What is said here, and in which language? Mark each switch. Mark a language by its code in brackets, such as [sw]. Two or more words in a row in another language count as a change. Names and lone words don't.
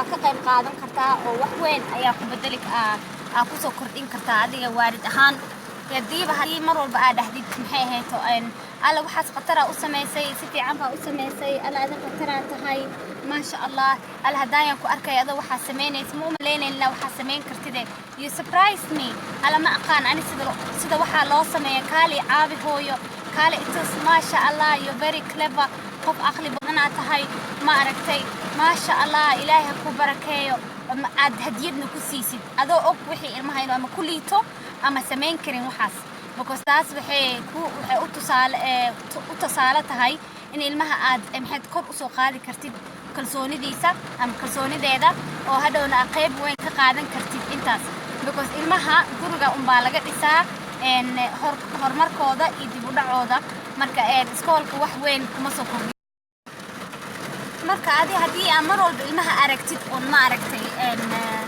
[so] ka qayb qaadan kartaa oo wax weyn ayaa ku bedeli ku soo kordhin kartaa adiga waalid ahaan yadiiba hadii mar walba aad dhahdid maxay ahayto waxaas khatara u sameysay si fiican baa u sameysay aad khatara tahay [ar] ما شاء الله [so] hadayaan ku arkay adoo waxa sameynaysa ma umaleynayna waxa sameyn kartid [en] you surprise me [so] ma aqaan ani sida waxa loo sameeyo kaali caabi hooyo kaali itus [ar] ما شاء الله [en] you very clever [so] qof aqli badan aad tahay ma aragtay [ar] ما شاء الله [so] ilaahay ku barakeeyo aad hadiyadna ku siisid adoo og wixii ilmaha inuu ama ku liito ama sameyn karin waxaas because taas waxay u tusaale tahay in ilmaha aad maxaad kor u soo qaadi kartid kalsoonidiisa ama kalsoonideeda oo hadhowna qayb weyn ka qaadan kartid intaas because ilmaha guriga baa laga dhisaa horumarkooda iyo dib u dhacooda marka iskoolka wax weyn kuma soo kordhin marka hadii aan mar walba ilmaha aragtid oo ma aragtay